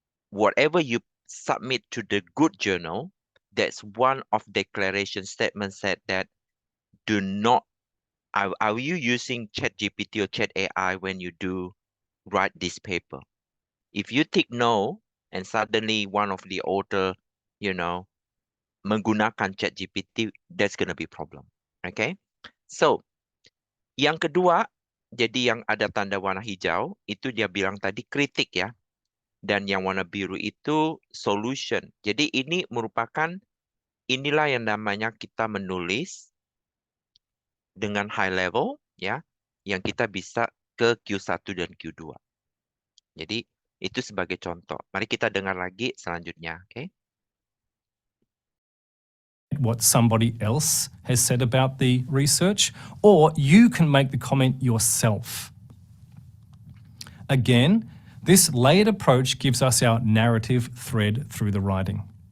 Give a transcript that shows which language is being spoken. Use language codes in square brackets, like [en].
[en] Whatever you submit to the good journal, that's one of declaration statements that do not, are you using ChatGPT or Chat AI when you do write this paper? If you tick no, and suddenly one of the author, [id] menggunakan [en] ChatGPT, that's going to be a problem. Okay? [id] So, yang kedua, jadi yang ada tanda warna hijau, itu dia bilang tadi kritik ya. Dan yang warna biru itu solution. Jadi ini merupakan, inilah yang namanya kita menulis dengan [en] high level, [id] ya, yang kita bisa ke Q1 dan Q2. Jadi itu sebagai contoh. Mari kita dengar lagi selanjutnya, oke? [en] What somebody else has said about the research, or you can make the comment yourself. Again, this layered approach gives us our narrative thread through the writing.